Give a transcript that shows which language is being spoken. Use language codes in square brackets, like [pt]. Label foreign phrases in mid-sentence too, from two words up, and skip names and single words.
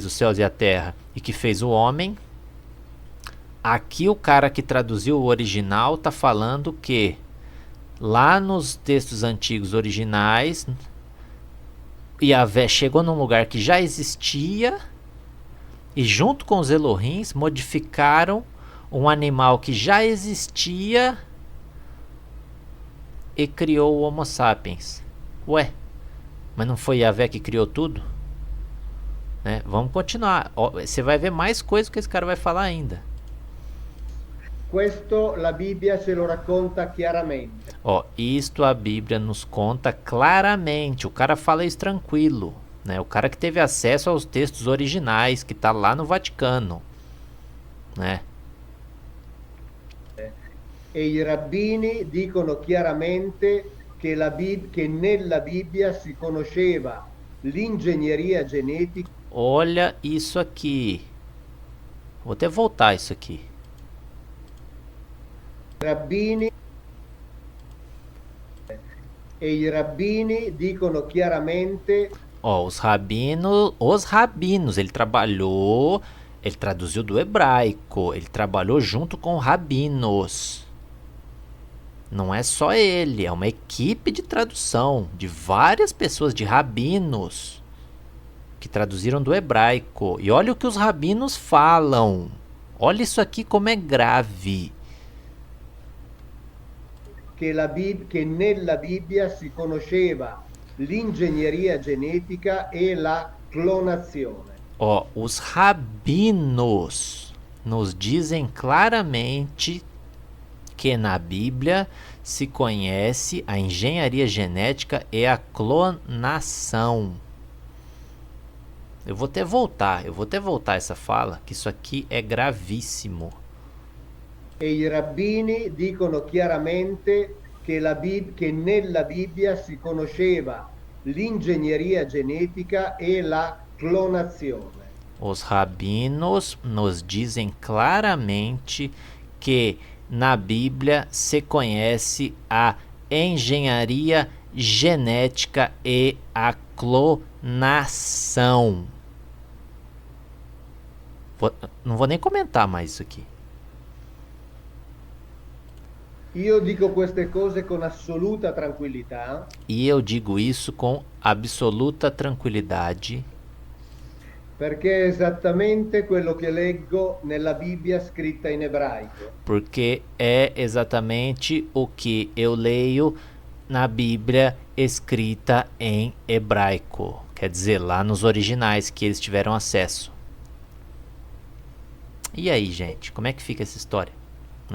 [pt] os céus e a terra e que fez o homem, aqui o cara que traduziu o original tá falando que lá nos textos antigos originais, Yahvé chegou num lugar que já existia e junto com os Elohims modificaram um animal que já existia e criou o Homo sapiens. Ué, mas não foi Yahvé que criou tudo? Né? Vamos continuar. Você vai ver mais coisas que esse cara vai falar ainda. [it] Questo la Bibbia ce lo racconta chiaramente. [pt] Isto a Bíblia nos conta claramente. O cara fala isso tranquilo, né? O cara que teve acesso aos textos originais, que tá lá no Vaticano, né? [it] E i rabbini dicono chiaramente che nella Bibbia si conosceva l'ingegneria genetica. [pt] Olha isso aqui. Vou até voltar isso aqui. [it] E i rabbini dicono chiaramente. [pt] Os rabinos, ele traduziu do hebraico, ele trabalhou junto com rabinos. Não é só ele, é uma equipe de tradução de várias pessoas, de rabinos. que traduziram do hebraico. E olha o que os rabinos falam. Olha isso aqui como é grave. [it] Che nella Bibbia si conosceva l'ingegneria genetica e la clonazione. [pt] Ó, os rabinos nos dizem claramente que na Bíblia se conhece a engenharia genética e a clonação. Eu vou até voltar essa fala, que isso aqui é gravíssimo. [it] E i rabbini dicono chiaramente che nella Bibbia si conosceva l'ingegneria genetica e la clonazione. [pt] Os rabinos nos dizem claramente que na Bíblia se conhece a engenharia genética e a clonação. Não vou nem comentar mais isso aqui. [it] Io dico queste cose con assoluta tranquillità. [pt] E eu digo isso com absoluta tranquilidade. [it] Perché è esattamente quello che leggo nella Bibbia scritta in ebraico. [pt] Porque é exatamente o que eu leio na Bíblia escrita em hebraico. Quer dizer, lá nos originais que eles tiveram acesso. E aí, gente, como é que fica essa história? Né?